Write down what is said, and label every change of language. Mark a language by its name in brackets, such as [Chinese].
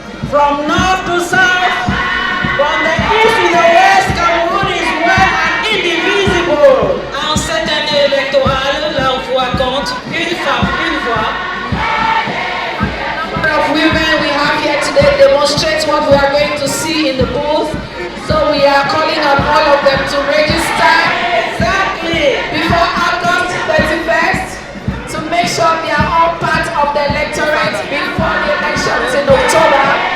[English] From north to south, from the east to the west, Cameroon is one and indivisible. [French] En cette année électorale, leur voix compte, une femme, une voix. [English] The number of women we have here today demonstrates what we are going to see in the booth. So we are calling on all of them to register Exactly. before August 31st to make sure they are all part of the electorate before the elections in October.